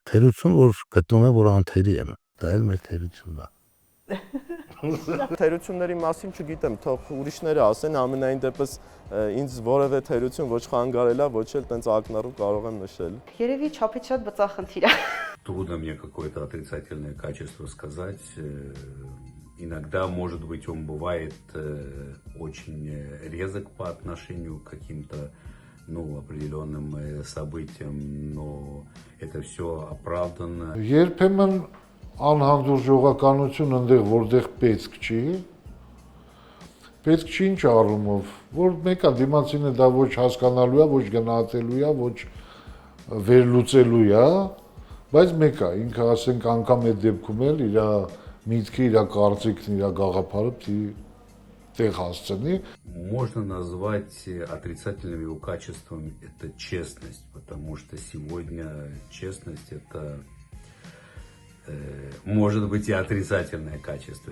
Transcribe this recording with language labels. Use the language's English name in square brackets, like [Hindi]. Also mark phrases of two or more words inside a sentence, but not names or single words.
[Armenian] Թերություն որ գտնում եմ որ անթերի եմ, դա էլ մեր թերությունն է։ Թերությունների մասին չգիտեմ, թող ուրիշները ասեն, ամենայն դեպս ինձ որևէ թերություն ոչ խանգարել է, ոչ էլ տենց ակնառու կարող եմ նշել։ Երևի չափից շատ բծախնդիր է։ [Russian] Трудно мне какое-то отрицательное качество сказать. Иногда, может быть, он бывает очень резок по отношению к каким-то, определенным событиям, но это все оправданно. [Armenian] Երբեմն անհանդուրժողականություն այնտեղ որտեղ պետք չի, պետք չի ինչ առումով, որ մեկը դիմացինը դա ոչ հասկանալու է, ոչ գնահատելու է, ոչ վերլուծելու է, բայց մեկը ինքը ասենք անգամ այդ դեպքում էլ իր միտքը, իր կարծիքն, իր գաղափարը տեղ հասցնի։ [Russian] Можно назвать отрицательным его качеством это честность, потому что сегодня честность это может быть и отрицательное качество.